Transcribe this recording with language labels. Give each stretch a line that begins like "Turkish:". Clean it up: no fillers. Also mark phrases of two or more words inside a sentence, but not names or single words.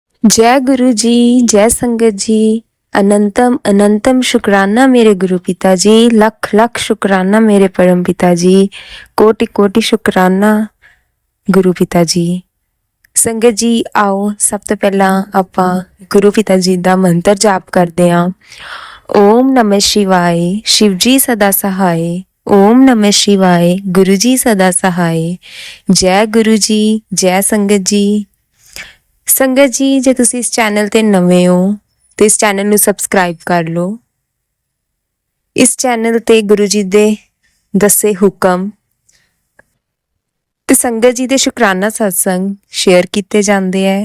Hindi: जय गुरु जी, जय संगत जी। अनंतम अनंतम शुक्राना मेरे गुरु पिता जी, लख लख शुक्राना मेरे परम पिता जी, कोटि कोटि शुक्राना गुरु पिता जी।
Punjabi: ਸੰਗਤ ਜੀ ਆਓ ਸਭ ਤੋਂ ਪਹਿਲਾਂ ਆਪਾਂ ਗੁਰੂ ਪਿਤਾ ਜੀ ਦਾ ਮੰਤਰ ਜਾਪ ਕਰਦੇ ਹਾਂ।
Hindi: ओम नमः शिवाय शिव जी सदा सहाय, ओम नमः शिवाय गुरु जी सदा सहाय। जय गुरु जी, जय संगत जी।
Punjabi: ਸੰਗਤ ਜੀ ਜੇ ਤੁਸੀਂ ਇਸ ਚੈਨਲ ਤੇ ਨਵੇਂ ਹੋ ਤੇ ਇਸ ਚੈਨਲ ਨੂੰ ਸਬਸਕ੍ਰਾਈਬ ਕਰ ਲਓ। ਇਸ ਚੈਨਲ ਤੇ ਗੁਰੂ ਜੀ ਦੇ ਦੱਸੇ ਹੁਕਮ ਤੇ ਸੰਗਤ ਜੀ ਦੇ ਸ਼ੁਕਰਾਨਾ ਸਤਸੰਗ ਸ਼ੇਅਰ ਕੀਤੇ ਜਾਂਦੇ ਹੈ।